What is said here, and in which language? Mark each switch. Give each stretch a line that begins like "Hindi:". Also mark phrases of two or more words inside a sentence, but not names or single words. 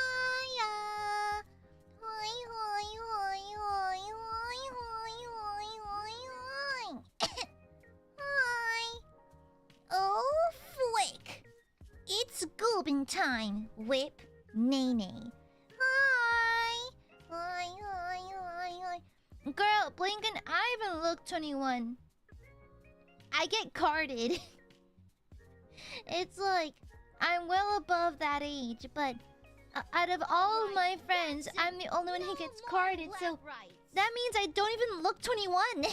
English: Hoi, hoi, hoi, hoi, hoi, hoi, hoi, hoi, hoi. Hi. Oh, flick. It's Goobin time. Whip, Nene. Hi. Hi, hi, hi, hi. Girl, Blinken, I haven't looked 21. I get carded. It's like, I'm well above that age, but out of all of my friends, I'm the only one who gets carded, so that means I don't even look 21.